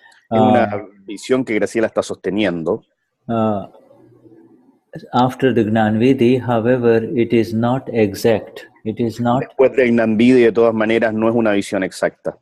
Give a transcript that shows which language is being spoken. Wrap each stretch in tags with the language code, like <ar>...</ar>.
<es>Es una visión que Graciela está sosteniendo.</es> <en>After the Gnan Vidhi, however, it is not exact. It is not.</en> <es>Después del Gnan Vidhi, de todas maneras, no es una visión exacta.</es>